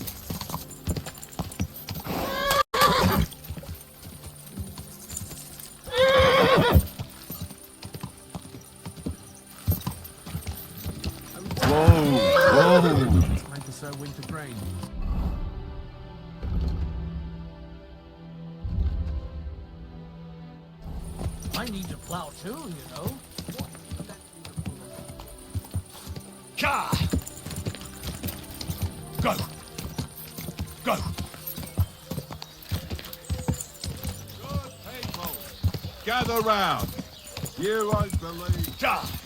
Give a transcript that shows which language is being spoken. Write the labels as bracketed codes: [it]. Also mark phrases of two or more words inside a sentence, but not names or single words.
[en] Time to sow winter grain. I need to plow too, you know. Ka! Go! Go! Good people, gather round. You won't believe. Ka!